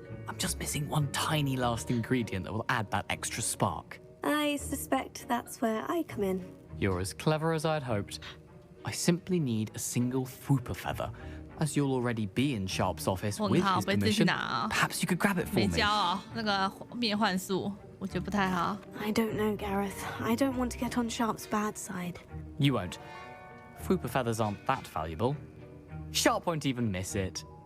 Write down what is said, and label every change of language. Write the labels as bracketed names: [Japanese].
[English] I'm just missing one tiny last ingredient that will add that extra spark. I suspect that's where I come in. You're as clever as I'd hoped. I simply need a single Fwooper feather. As you'll already be in Sharp's office with his permission, perhaps you could grab it for me. [Chinese] 没教哦，那个灭幻术，我觉得不太好。 [English] I don't know, Gareth. I don't want to get on Sharp's bad side. You won't. Fwooper feathers aren't that valuable. Sharp won't even miss it.